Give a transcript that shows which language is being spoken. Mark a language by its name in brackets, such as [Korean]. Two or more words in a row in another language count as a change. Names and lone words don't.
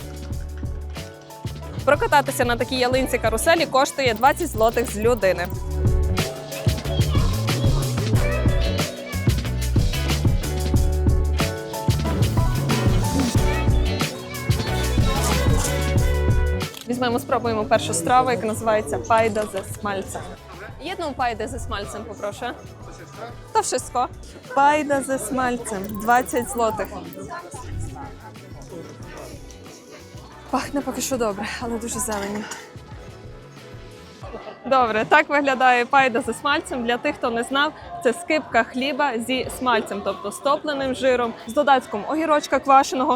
[Ukrainian] Прокататися на такій ялинці-каруселі коштує 20 злотих з людини. Спробуємо першу страву, яка називається [Polish] пайда ze smalcem. Jedną pajdę ze smalcem, poproszę. To wszystko. Pajda ze smalcem, 20 злотих. [Ukrainian] Пахне поки що добре, але дуже зелені. Добре, так виглядає пайда зі смальцем. Для тих, хто не знав, це скипка хліба зі смальцем, тобто з топленим жиром, з додатком огірочка квашеного.